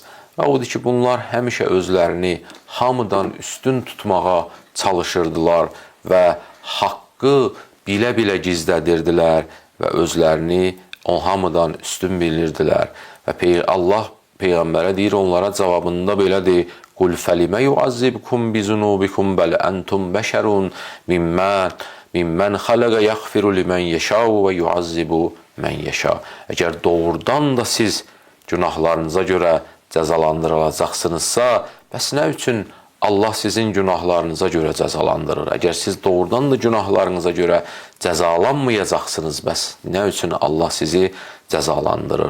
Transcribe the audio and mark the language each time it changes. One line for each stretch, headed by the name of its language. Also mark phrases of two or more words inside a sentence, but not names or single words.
Azerbaijani: Və odur ki, bunlar həmişə özlərini hamıdan üstün tutmağa çalışırdılar və haqqı bilə-bilə gizlədirdilər və özlərini o hamıdan üstün bilirdilər. Və Allah Peyğəmbərə deyir, onlara cavabında belədir,
Arabic: قُلْ فَلِمَ يُعَذِّبْكُمْ بِذُنُوبِكُمْ بَلْ أَنْتُمْ بَشَرٌ مِمَّنْ خَلَقَ يَغْفِرُ لِمَنْ يَشَاءُ وَيُعَذِّبُ مَنْ يَشَاءُ.
Azerbaijani: Əgər doğrudan da siz günahlarınıza görə cəzalandırılacaqsınızsa, bəs nə üçün Allah sizin günahlarınıza görə cəzalandırır? Əgər siz doğrudan da günahlarınıza görə cəzalanmayacaqsınız, bəs nə üçün Allah sizi cəzalandırır?